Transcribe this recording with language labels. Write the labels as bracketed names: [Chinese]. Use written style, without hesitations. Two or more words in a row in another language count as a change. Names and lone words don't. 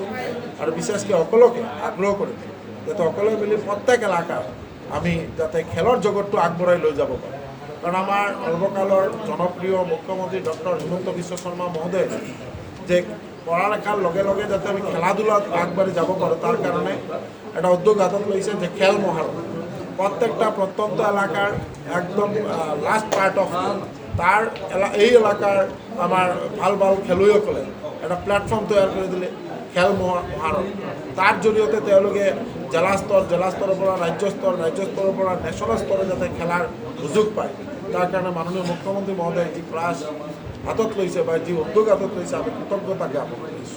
[Assamese] আৰু বিশেষকৈ সকলোকে আগ্ৰহ কৰি যাতে সকলোৱে মিলি প্ৰত্যেক এলেকাৰ আমি যাতে খেলৰ জগতটো আগবঢ়াই লৈ যাব পাৰোঁ। কাৰণ আমাৰ সৰ্বকালৰ জনপ্ৰিয় মুখ্যমন্ত্ৰী ডক্টৰ হিমন্ত বিশ্ব শৰ্মা মহোদয় যে পড়ালেখার লগে লগে যাতে আমি খেলাধুলাত আগবাড়ি যাব পারো তার কারণে একটা উদ্যোগ হাতত লৈছে যে খেল মহারণ। প্রত্যেকটা প্রত্যন্ত এলাকার একদম [English] last part of [Assamese] তার এই এলাকার আমার ভাল ভাল খেলুৱৈসকলে একটা প্ল্যাটফর্ম তৈয়াৰ কৰি দিলে খেল মহারণ। তার জৰিয়তে তেওঁলোকে জেলা স্তৰৰ পৰা ৰাজ্য স্তৰৰ পৰা নেশ্যনেল স্তৰত যাতে খেলাৰ সুযোগ পায়, তাৰ কাৰণে মাননীয় মুখ্যমন্ত্ৰী মহোদয়ে যি প্ৰয়াস হাতত লৈছে বা যি উদ্যোগ হাতত লৈছে আমি কৃতজ্ঞতা জ্ঞাপন কৰিছোঁ।